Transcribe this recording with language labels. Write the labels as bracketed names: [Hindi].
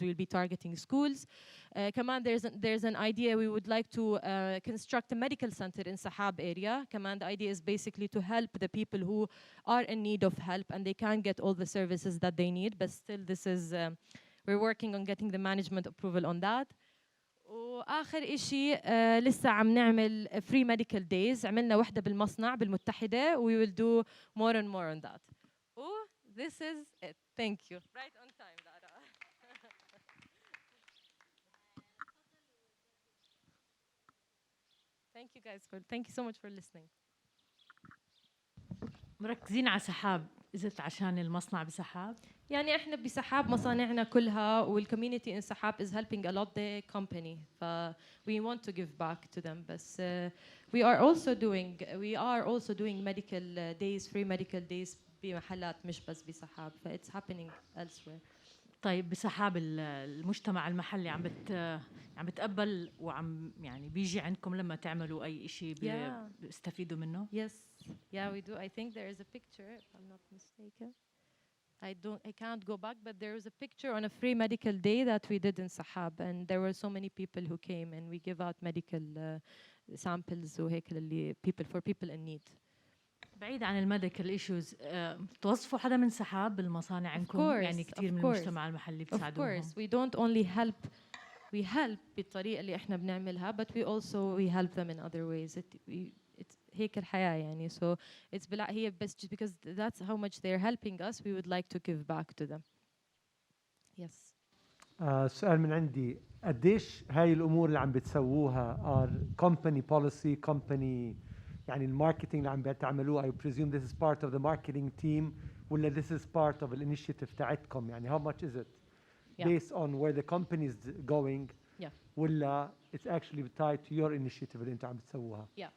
[English] We will be targeting schools. [Arabic] كمان [English] there's an idea we would like to construct a medical center in Sahab area. Kaman, the idea is basically to help the people who are in need of help and they can't get all the services that they need. But still, this is we're working on getting the management approval on that. [Arabic] واخر إشي لسه عم نعمل [English] free medical days. [Arabic] عملنا وحده بالمصنع بالمتحده. [English] We will do more and more on that. This is it. Thank you. Right on time, Lara. Thank you so much for listening. [Arabic] مركزين على سحاب، إذا عشان المصنع بسحاب؟ يعني احنا بسحاب مصانعنا كلها [English] والcommunity in سحاب is helping a lot the company. We want to give back to them. بس we are also doing medical days, free medical days [Arabic] بمحلات مش بس بسحاب. [English] It's happening elsewhere. [Arabic] طيب بسحاب المجتمع المحلي عم بتقبل وعم يعني بيجي عندكم لما تعملوا أي شيء بيستفيدوا منه؟ [English] Yes, yeah, we do. I think there is a picture, if I'm not mistaken. I can't go back, but there was a picture on a free medical day that we did in Sahab, and there were so many people who came, and we give out medical samples وهيك for people in need. [Arabic] بعيد عن الميديكال ايشوز، توظفوا حدا من سحاب بالمصانع عندكم؟ يعني كثير من المجتمع المحلي بتساعدوهم. [English] Of course, we don't only help. We help [Arabic] بالطريقة اللي احنا بنعملها, [English] but we help them in other ways. [Arabic] It's هيك الحياة يعني. [English] So it's هي بس just because that's how much they're helping us, we would like to give back to them. Yes. [Arabic] سؤال من عندي، قديش هاي الأمور اللي عم بتسووها [English] are company policy, company [Arabic] يعني الماركتينج اللي عم بتعملوها [English] I presume this is part of the marketing team ولا this is part of the initiative [Arabic] تاعتكم؟ يعني [English] how much is it based on where the company is going ولا it's actually tied to your initiative [Arabic] اللي انتم عم بتسووها؟